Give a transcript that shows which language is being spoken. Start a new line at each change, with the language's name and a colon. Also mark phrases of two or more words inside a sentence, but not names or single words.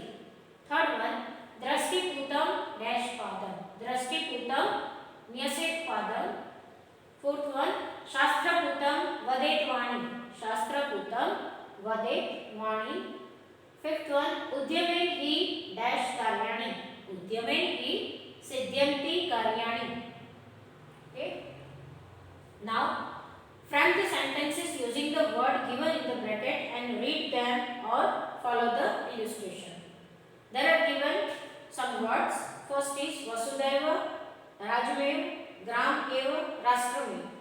English: Third one,
Sanskrit: दृष्टिपूतं डैश पादम्. दृष्टिपूतं न्यसेत् पादम्.
English: Fourth one,
Sanskrit: शास्त्रपूतं वदेत् वाणी. शास्त्रपूतं वदेत् वाणी.
English: Fifth one,
Sanskrit: उद्यमेन हि डैश कार्याणि. उद्यमेन हि सिध्यन्ति कार्याणि.
English: Okay. Now, frame the sentences using the word given in the bracket and read them or follow the illustration. There are given some words. First is Vasudhaiva, Rajamev, Gram Eva, Rashtramev.